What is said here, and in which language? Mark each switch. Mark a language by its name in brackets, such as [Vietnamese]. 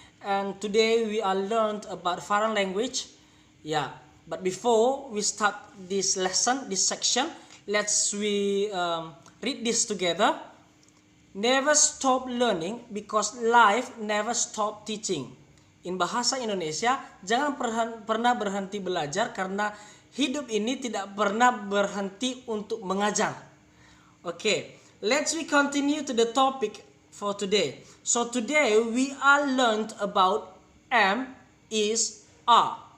[English] And today we are learned about foreign language. Yeah, but before we start this lesson, this section, let's read this together. Never stop learning because life never stop teaching. [Indonesian] In bahasa Indonesia, jangan pernah berhenti belajar karena hidup ini tidak pernah berhenti untuk mengajar. [English] Okay, let's continue to the topic for today. So today we are learned about am, is, are.